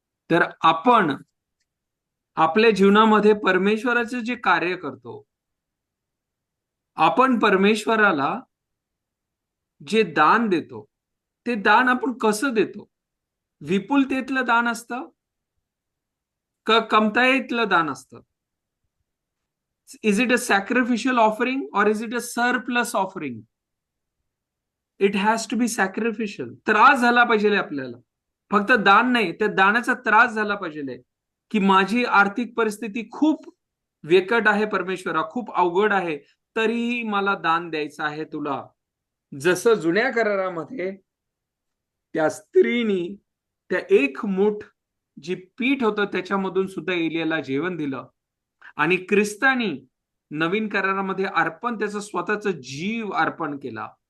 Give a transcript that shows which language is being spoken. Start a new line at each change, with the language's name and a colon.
Marathi: तर आपण आपल्या जीवनामध्ये परमेश्वराचं जे कार्य करतो, आपण परमेश्वराला जे दान देतो, ते दान आपण कसं देतो? विपुलतेतलं दान असतं का कमताईतलं दान असतं?
English: Is it a sacrificial offering or is it a surplus offering? It has to be sacrificial.
Marathi: त्रास झाला पाहिजे आपल्याला, फक्त दान नाही, त्या दानाचा त्रास झाला पाहिजे की माझी आर्थिक परिस्थिती खूप वेकट आहे परमेश्वरा, खूप अवघड आहे, तरीही मला दान द्यायचं आहे तुला. जसं जुन्या करारामध्ये त्या स्त्रीनी त्या एक मूठ जी पीठ होतं त्याच्यामधून सुद्धा एलियाला जेवण दिलं, आणि ख्रिस्तानी नवीन करारामध्ये अर्पण त्याचं स्वतःच जीव अर्पण केला.